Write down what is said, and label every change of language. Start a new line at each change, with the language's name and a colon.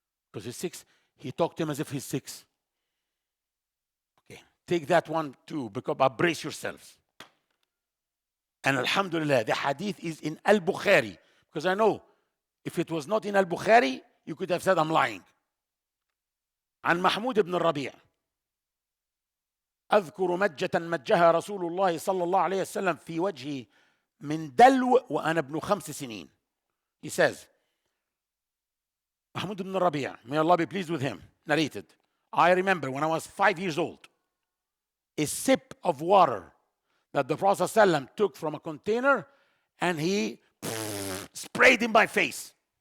English: Because he's 6, he talked to him as if he's 6. Okay, take that one too, because brace yourselves. And alhamdulillah, the hadith is in Al-Bukhari. Because I know, if it was not in Al-Bukhari, you could have said I'm lying.
Arabic: عن محمود بن الربيع أذكر مجة مجها رسول الله صلى الله عليه وسلم في وجهي من دلو وأنا ابن 5 سنين.
English: He says, Mahmud ibn Rabi', may Allah be pleased with him, narrated, I remember when I was 5 years old, a sip of water that the Prophet ﷺ took from a container and he sprayed in my face.